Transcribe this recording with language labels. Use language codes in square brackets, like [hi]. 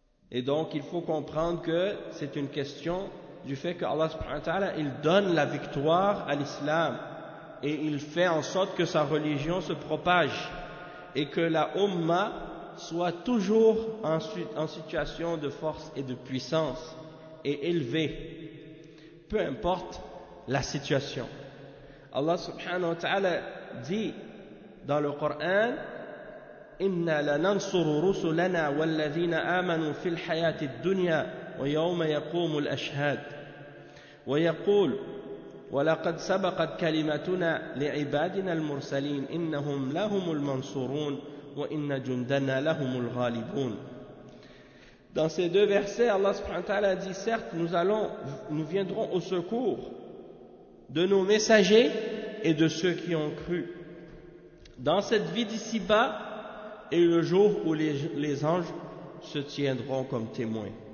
[fr] Et donc, il faut comprendre que c'est une question du fait que Allah subhanahu wa ta'ala, il donne la victoire à l'islam et il fait en sorte que sa religion se propage et que la umma soit toujours en situation de force et de puissance et élevée, peu importe la situation. Allah subhanahu wa ta'ala dit dans le Coran, [ar] إِنَّا لَنَنْصُرُ رُسُلَنَا وَالَّذِينَ آمَنُوا فِي الْحَيَاةِ الدُّنْيَا وَيَوْمَ يَقُومُ الْأَشْهَادِ وَيَقُولُ وَلَقَدْ سَبَقَتْ كَلِمَتُنَا لِعِبَادِنَا الْمُرْسَلِينَ إِنَّهُمْ لَهُمُ الْمَنْصُرُونَ وَإِنَّ جُنْدَنَا لَهُمُ الْغَالِبُونَ. [fr] Dans ces deux versets, Allah subhanahu wa ta'ala dit, certes, nous viendrons au secours de nos messagers et de ceux qui ont cru dans cette vie d'ici-bas et le jour où les anges se tiendront comme témoins.